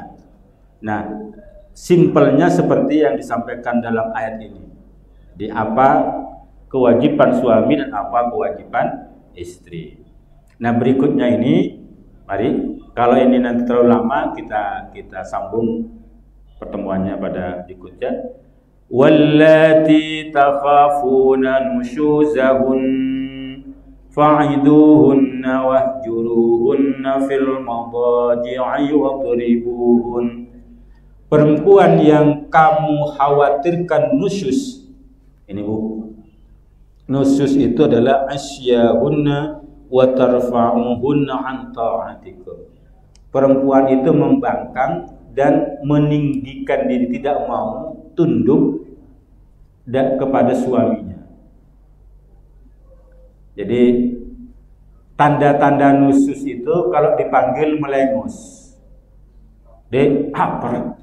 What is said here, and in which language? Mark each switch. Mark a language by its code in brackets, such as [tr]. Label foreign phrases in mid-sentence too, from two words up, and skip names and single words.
[id] Nah, simpelnya seperti yang disampaikan dalam ayat ini. Di apa kewajiban suami dan apa kewajiban istri. Nah, berikutnya ini, mari, kalau ini nanti terlalu lama kita sambung pertemuannya pada berikutnya. [ar] واللاتي تخافون نشوزهن فعظوهن واهجروهن في المضاجع واضربوهن. [id] Perempuan yang kamu khawatirkan nusyuz. Ini Bu. Nusyuz itu adalah [ar] عصيانهن وترفعهن عن طاعتكم. [id] Perempuan itu membangkang dan meninggikan diri, tidak mau tunduk kepada suaminya. Jadi tanda-tanda nusyuz itu kalau dipanggil melengus, apa?